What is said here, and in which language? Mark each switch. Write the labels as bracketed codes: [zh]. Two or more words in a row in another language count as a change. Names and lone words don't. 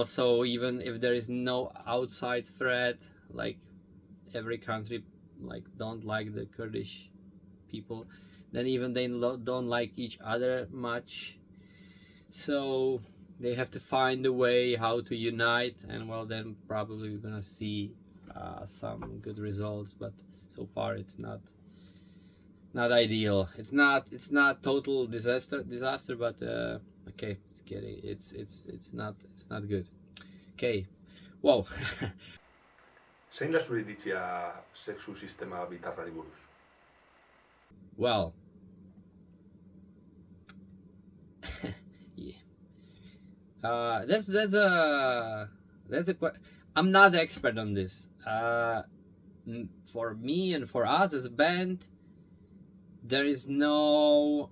[en] So even if there is no outside threat, like every country like don't like the Kurdish people, then even they don't like each other much, so they have to find a way how to unite, and well, then probably we're gonna see some good results, but so far it's not ideal. It's not total disaster, but okay, it's not good. Okay, wow. [eu] Zein da zure iritzia sexu sistema bitarrari buruz? [en] Well, yeah. That's a I'm not the expert on this. For me and for us as a band, there is no.